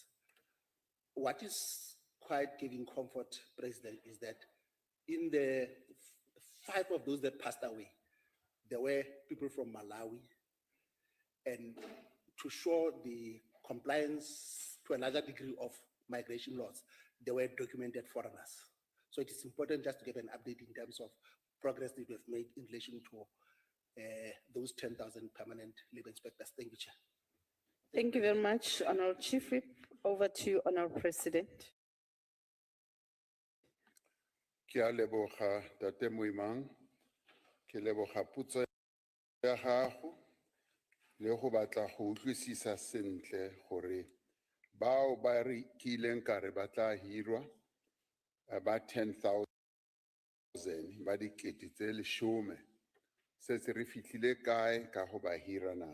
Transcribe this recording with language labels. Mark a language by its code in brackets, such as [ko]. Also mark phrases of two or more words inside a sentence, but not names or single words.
[en] What is quite giving comfort, President, is that in the 5 of those that passed away, there were people from Malawi, and to show the compliance to a larger degree of migration laws, they were documented foreigners. So it is important just to get an update in terms of progress that we've made in relation to those 10,000 permanent labor inspectors. Thank you, Chair. Thank you very much, Honorable Chief Whip. Over to you, Honorable President. [tn] Ke a leboga Tate Moimang, ke leboga potso ya gago le go batla go utlwisisa sentle gore bao ba re kileng ka re ba tla hirwa ba 10,000 ba dikete tse 10 setse re fitlhile kae ka go ba hira na.